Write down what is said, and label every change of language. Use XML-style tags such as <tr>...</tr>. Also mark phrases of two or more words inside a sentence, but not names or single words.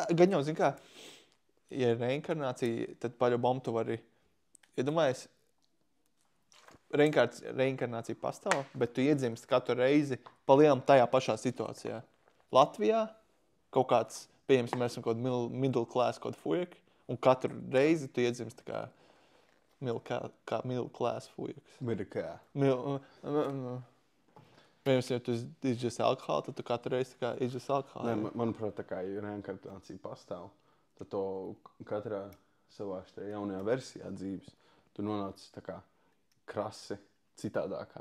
<lv>Gan jau, zini kā, ja ir reinkarnācija, tad paļobam tu vari... Iedomājies, reinkarnācija pastāv, bet tu iedzimst katru reizi palielam tajā pašā situācijā. Latvijā kaut kāds, pieņemsim, mēs esam kaut</lv> <en>middle class,</en> <lv>kaut fujek, un katru reizi tu iedzimst kā</lv> <en>middle class</en> <lv>fujeks. Mirikā. Pieņemsim, ja tu izģes alkoholu, tad tu katru reizi tā kā izģes alkoholu. Nē, manuprāt, tā kā ja reinkarnācija pastāv, tad to katrā savā šajā jaunajā versijā dzīves tu nonāc tā kā krasi citādākā.</lv>